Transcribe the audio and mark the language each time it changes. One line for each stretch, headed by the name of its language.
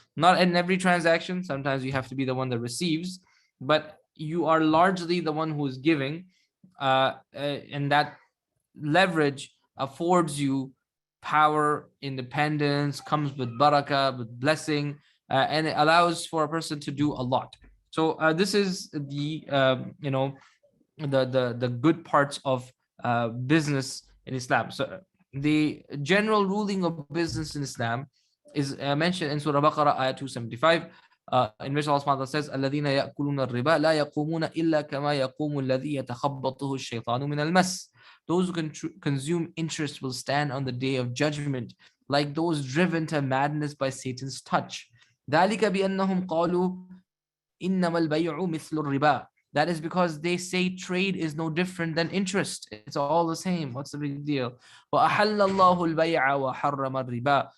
English: Not in every transaction. Sometimes you have to be the one that receives, but you are largely the one who is giving, and that leverage affords you power, independence, comes with barakah, with blessing, and it allows for a person to do a lot. So this is the the good parts of business in Islam. So the general ruling of business in Islam is mentioned in Surah Baqarah, ayah 275. In which Allah subhanahu wa ta'ala says,
Arabic: الَّذِينَ يَأْكُلُونَ الرِّبَا لَا يَقُومُونَ إِلَّا كَمَا يَقُومُ الَّذِي يَتَخَبَّطُهُ الشَّيْطَانُ مِنَ الْمَسِّ.
English: Those who consume interest will stand on the day of judgment like those driven to madness by Satan's touch.
Arabic: ذَلِكَ بِأَنَّهُمْ قَالُوا إِنَّمَا الْبَيْعُ مِثْلُ الرِّبَا.
English: That is because they say trade is no different than interest. It's all the same. What's the big deal?
Arabic: وَأَحَلَّ اللَّهُ الْبَيْعَ وَحَرَّمَ الرِّبَا.